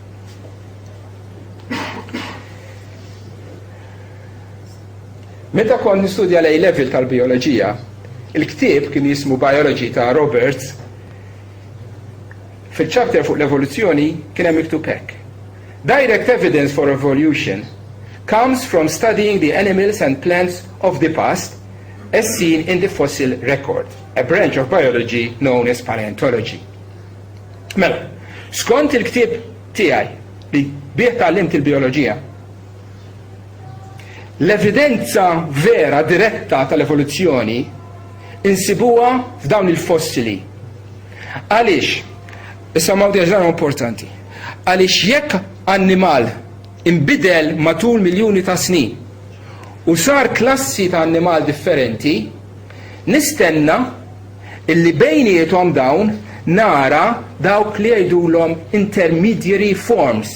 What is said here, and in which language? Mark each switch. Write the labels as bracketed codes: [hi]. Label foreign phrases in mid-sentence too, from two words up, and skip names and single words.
[mt] Meta kont nistudja l-A-level tal-bioloġija, il-ktieb kien jismu Biology ta' Roberts, fil-chapter fuq l-evoluzzjoni kien hemm miktub hekk. [en] Direct evidence for evolution comes from studying the animals and plants of the past as seen in the fossil record, a branch of biology known as paleontology. [mt] Mela, skont il-ktieb tiegħi li bih tallimt il-bioloġija, l-evidenza vera diretta tal-evoluzzjoni insibuha f'dawn il-fossili. Għaliex, issa mawdi ġara importanti, għaliex jekk annimal imbidel matul miljuni ta' snin u sar klassi ta' annimal differenti, nistenna illi bejniethom dawn nara dawk li jgħidulhom [en] intermediary forms.